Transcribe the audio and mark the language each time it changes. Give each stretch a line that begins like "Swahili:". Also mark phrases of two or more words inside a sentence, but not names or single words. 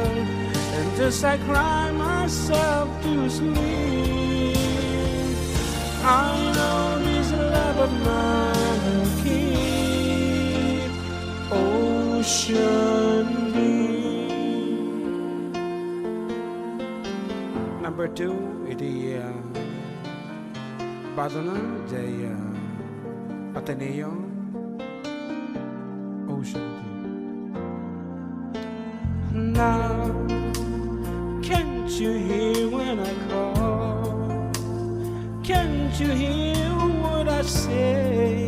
English: And just I cry myself to sleep, I know this love of mine will keep ocean deep. Number 2,
Iloko: iti Padona jay Ateneo,
English: Ocean Deep. Now, can't you hear when I call? Can't you hear what I say?